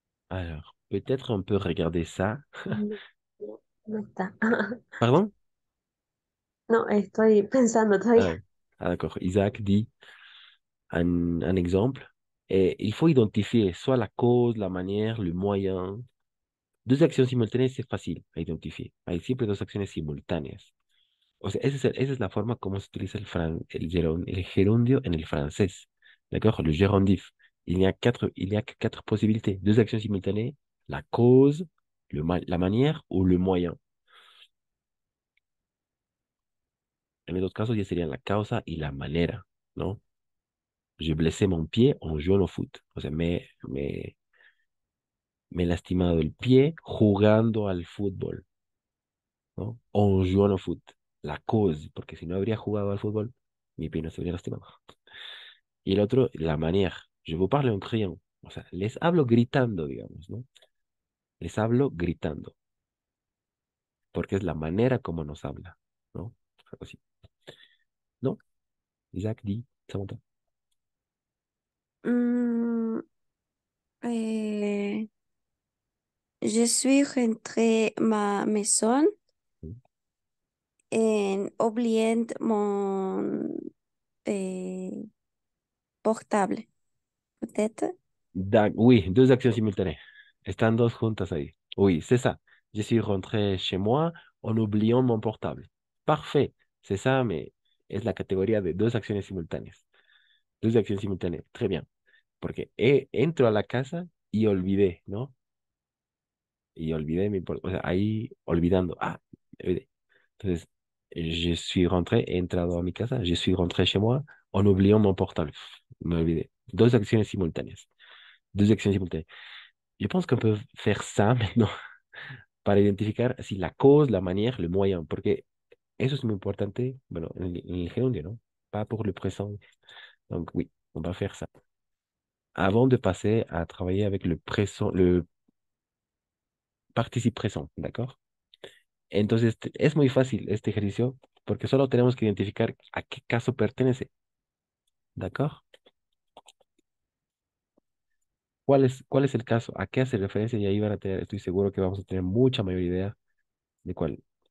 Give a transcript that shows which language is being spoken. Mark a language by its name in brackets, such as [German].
[French] Alors, peut-être on peut regarder ça. [Spanish] No, no está. [French] Pardon? [Spanish] No, estoy pensando todavía. [French] d'accord. Isaac dit un exemple. Et il faut identifier soit la cause, la manière, le moyen. [Spanish] Dos acciones simultáneas es fácil a identificar. Hay siempre dos acciones simultáneas. O sea, esa es la forma como se utiliza el gerundio en el francés. [French] D'accord? Le gérondif. Il n'y a que quatre possibilités. Deux actions simultanées, la cause, la manière ou le moyen. [Spanish] En los casos ya serían la causa y la manera, ¿no? [French] Je blessé mon pied en jouant au foot. [Spanish] O sea, me he lastimado el pie jugando al fútbol, ¿no? [French] En jouant au foot. [Spanish] La cause, porque si no habría jugado al fútbol, mi pie no se habría lastimado. Y el otro, la manière. [French] Je vous parle en criant. [Spanish] O sea, les hablo gritando, digamos, ¿no? Les hablo gritando, porque es la manera como nos habla, ¿no? Algo así. ¿No? Isaac dit, Samantha. [French] Mm, eh, je suis rentrée ma maison en oubliant mon eh, portable. Peut-être. Oui, deux actions simultanées. [Spanish] Están dos juntas ahí. [French] Oui, c'est ça. Je suis rentré chez moi en oubliant mon portable. Parfait. C'est ça, mais [Spanish] es la categoría de dos acciones simultáneas. Dos acciones simultáneas. [French] Très bien. [Spanish] Porque entro a la casa y olvidé, ¿no? Y olvidé o sea, ahí olvidando. Ah, me olvidé. Entonces, [French] Je suis rentré, [Spanish] he entrado a mi casa. [French] Je suis rentré chez moi en oubliant mon portable. [Spanish] Me olvidé. [French] Deux actions simultanées. Deux actions simultanées. Je pense qu'on peut faire ça maintenant [Spanish] para identificar si [French] la cause, la manière, le moyen, [Spanish] porque eso es muy importante, bueno, en el gerundio, ¿no? [French] Pas pour le présent. Donc oui, on va faire ça. Avant de passer à travailler avec le présent, le participe présent, ¿d'accord? [Spanish] Entonces, es muy fácil este ejercicio porque solo tenemos que identificar a qué caso pertenece, ¿d'accord? Cuál es el caso? ¿A qué hace referencia? Y ahí van a tener, estoy seguro que vamos a tener mucha mayor idea de cuál.